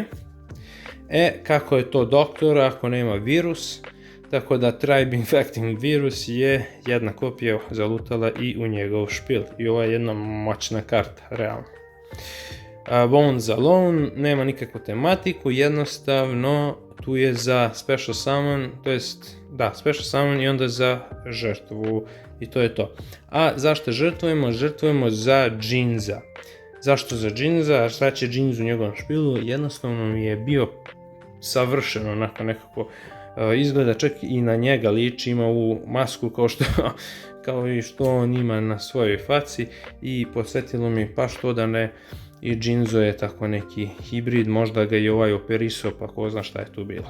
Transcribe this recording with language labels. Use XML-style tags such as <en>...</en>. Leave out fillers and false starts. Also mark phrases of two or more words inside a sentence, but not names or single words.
<bs>Kako je to doktor ako nema virus? Tako da Tribe Infecting virus je jedna kopija zalutala i u njegov špil. I ovo je jedna moćna karta, realno. Bones Alone nema nikakvu tematiku, jednostavno tu je za</bs> <en>special summon,</en> <bs>to jest da,</bs> <en>special summon</en> <bs>i onda za žrtvu i to je to. A zašto žrtvujemo? Žrtvujemo za Jinza. Zašto za Jinza? A šta će Jinz u njegovom špilu? Jednostavno mi je bio savršeno, onako nekako izgleda, čak i na njega liči, ima ovu masku kao i što on ima na svojoj faci i posjetilo mi pa što da ne, i Jinzo je tako neki hibrid, možda ga i ovaj operisao, pa ko zna šta je tu bilo.</bs>